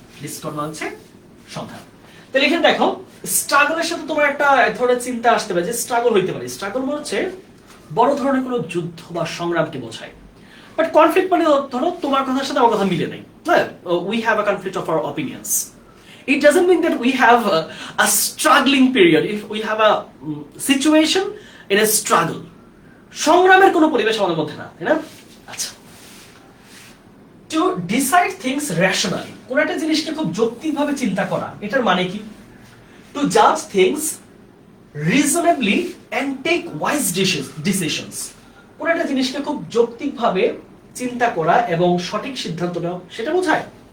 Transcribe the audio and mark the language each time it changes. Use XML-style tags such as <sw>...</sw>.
<bn>Discord মানে হচ্ছে সংঘাত। তাহলে এখানে দেখো, স্ট্রাগলের সাথে তোমার একটা ধরনের চিন্তা আসতে পারে যে স্ট্রাগল হইতে পারে। স্ট্রাগল মানে হচ্ছে বড় ধরনের কোনো যুদ্ধ বা সংগ্রামকে বোঝায়। বাট কনফ্লিক্ট মানে ধরো তোমার কথার সাথে আমার কথা মিলে নাই, হ্যাঁ,</bn> <en>We have a conflict of our opinions. It doesn't mean that we have a struggling period. If we have a situation in a struggle,</en> <bn>সংগ্রামের কোনো পরিবেশ আমাদের মধ্যে না, তাই না? আচ্ছা,</bn> <en>to decide things rationally,</en> <bn>কোন একটা জিনিসকে খুব যৌক্তিকভাবে চিন্তা করা, এটার মানে কি?</bn> <en>To judge things reasonably and take wise decisions,</en> <bn>কোন একটা জিনিসকে খুব যৌক্তিকভাবে চিন্তা করা এবং সঠিক সিদ্ধান্ত নেওয়া, সেটা বোঝায়।</bn>